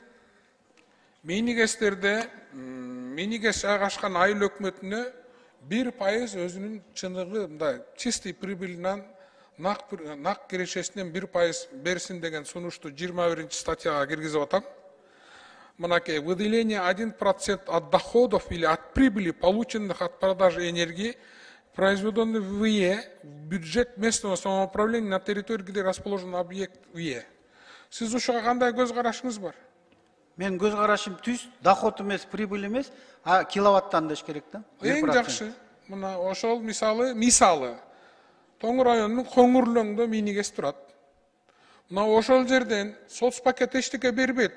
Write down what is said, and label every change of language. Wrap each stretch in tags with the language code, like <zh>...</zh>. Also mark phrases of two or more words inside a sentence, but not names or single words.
<ky>Мини ГЭСтерде мини ГЭС жайгашкан айыл өкмөтүнө 1% өзүнүн чыныгы мындай чистый прибыльнан нак кирешесинен 1% берсин деген сунушту 21-статьяга киргизип атам.</ky> <ru>Мынакей выделение 1% от доходов или от прибыли, полученных от продажи энергии, произведенный в ВИЭ, в бюджет местного самоуправления на территории, где расположен объект ВИЭ.</ru> <ky>Сиз ушуга кандай көз карашыңыз бар? Мен көз карашым түз, доход эмес, прибыль эмес, а киловаттан деш керек да. Эң жакшы. Мына ошол мисалы Тоң районунун Коңурлөңдө мини ГЭС турат. Мына ошол жерден соцпакет эчтеке бербейт.</ky>